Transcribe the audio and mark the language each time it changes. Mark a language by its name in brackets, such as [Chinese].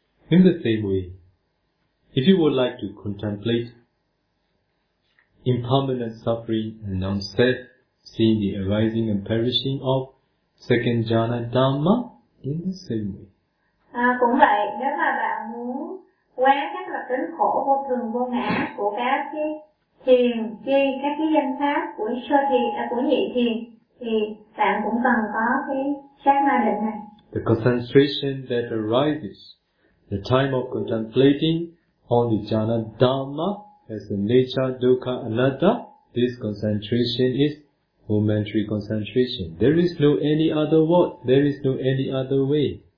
[English] In the same way, if you would like to contemplate impermanent suffering and non-self, seeing the arising and perishing of second jhana dhamma, in the same way. [Vietnamese] À, cũng vậy, nếu mà bạn muốn quán các đặc tính khổ, vô thường, vô ngã của các cái thiền chi, các cái danh pháp của sơ thiền, của nhị thiền, thì bạn cũng cần có cái sát na định này. [English] The concentration that arises, the time of contemplating on the jhana dhamma as the nature, dukkha, anatta, this concentration is momentary concentration. There is no any other word. There is no any other way.